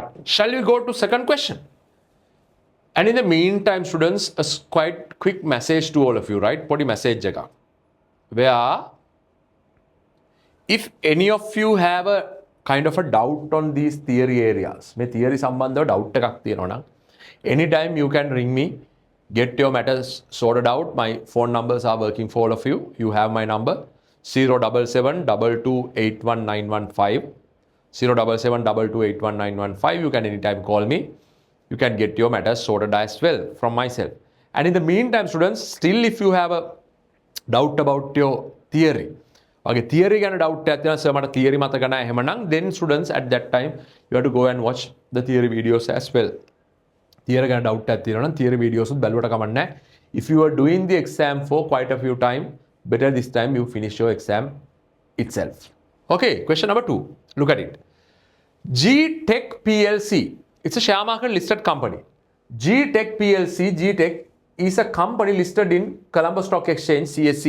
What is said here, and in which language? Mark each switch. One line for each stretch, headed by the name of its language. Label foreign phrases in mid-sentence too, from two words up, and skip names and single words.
English: Shall we go to second question? And in the meantime, students, a quite quick message to all of you, right?
Sinhala: Podi message jaga.
English: Where if any of you have a kind of a doubt on these theory areas,
Sinhala: මේ theory සම්බන්ධ doubt එකක් තියෙනවා නම්
English: anytime you can ring me, get your matters sorted out. My phone numbers are working for all of you. You have my number 077 2281915. 077 You can anytime call me. You can get your matters sorted as well from myself. And in the meantime, students, still if you have a doubt about your theory, okay,
Sinhala: theory ගැන doubt එකක් තියෙනවා sir මට theory මතක නැහැ එහෙමනම්
English: then students at that time you have to go and watch the theory videos as well.
Sinhala: Theory ගැන doubt එකක් තියෙනවා නම්
English: theory videos
Sinhala: උත් බැලුවට කමක් නැහැ.
English: If you are doing the exam for quite a few time, better this time you finish your exam itself. Okay, question number 2. Look at it. G-Tech PLC. It's a share market listed company. G-Tech PLC, G-Tech is a company listed in Colombo Stock Exchange, CSE.